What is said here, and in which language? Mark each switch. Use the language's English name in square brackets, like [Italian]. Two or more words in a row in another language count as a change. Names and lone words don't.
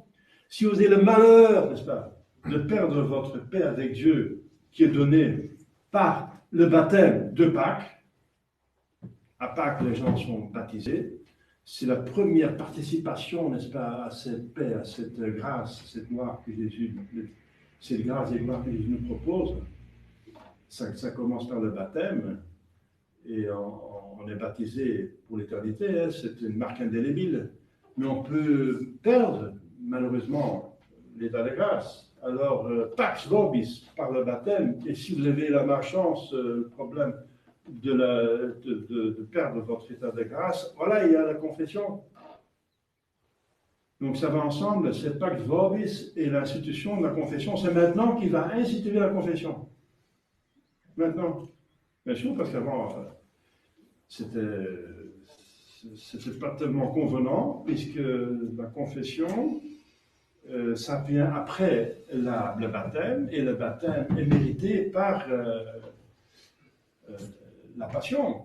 [French] Si vous avez le malheur, n'est-ce pas, de perdre votre paix avec Dieu, qui est donné par le baptême de Pâques, à Pâques, les gens sont baptisés, c'est la première participation, n'est-ce pas, à cette paix, à cette grâce, cette gloire que Jésus, cette grâce et gloire que Jésus nous propose. Ça commence par le baptême, et on est baptisé pour l'éternité, hein, c'est une marque indélébile. Mais on peut perdre, malheureusement, l'état de grâce. Alors, [Latin] pax vobis, [French] par le baptême, et si vous avez la malchance, le problème de perdre votre état de grâce, voilà, il y a la confession. Donc ça va ensemble, c'est [Latin] pax vobis [French] et l'institution de la confession, c'est maintenant qu'il va instituer la confession. Maintenant, bien sûr, parce qu'avant, c'était pas tellement convenant, puisque la confession, ça vient après le baptême, et le baptême est mérité par la passion.